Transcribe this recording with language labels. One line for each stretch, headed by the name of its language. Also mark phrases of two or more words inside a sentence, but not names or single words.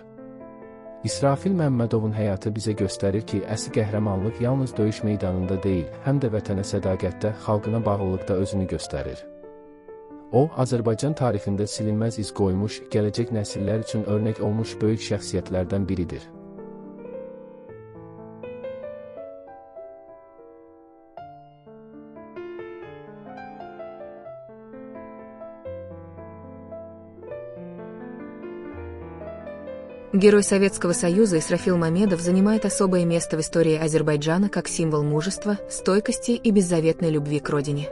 Azerbaijani: İsrafil Məmmədovun həyatı bizə göstərir ki, əsl qəhrəmanlıq yalnız döyüş meydanında deyil, həm də vətənə sədaqətdə, xalqına bağlılıqda özünü göstərir. O, Azərbaycan tarixində silinməz iz qoymuş, gələcək nəsillər üçün örnək olmuş böyük şəxsiyyətlərdən biridir.
Russian: Герой Советского Союза Исрафил Мамедов занимает особое место в истории Азербайджана как символ мужества, стойкости и беззаветной любви к родине.